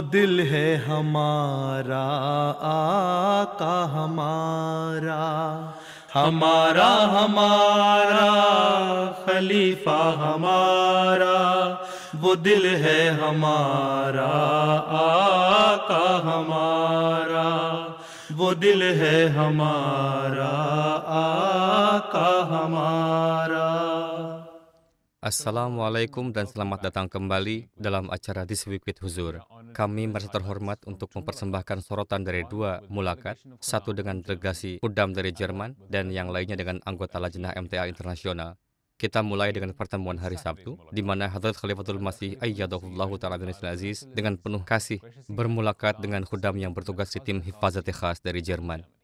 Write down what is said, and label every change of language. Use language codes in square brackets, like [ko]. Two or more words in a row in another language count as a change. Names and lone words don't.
[ur] دل ہے ہمارا، آقا ہمارا، ہمارا ہمارا خلیفہ ہمارا، وہ دل ہے ہمارا، آقا ہمارا، وہ دل ہے ہمارا، آقا ہمارا. [id] Assalamualaikum dan selamat datang kembali dalam acara This Week with Huzur. Kami merasa terhormat untuk mempersembahkan sorotan dari dua mulakat, satu dengan delegasi Khuddam dari Jerman dan yang lainnya dengan anggota Lajnah MTA Internasional. Kita mulai dengan pertemuan hari Sabtu, di mana Hadrat Khalifatul Masih Ayyadahullahu Ta'ala bin Aziz dengan penuh kasih bermulakat dengan Khuddam yang bertugas di tim Hifazat Khas dari Jerman.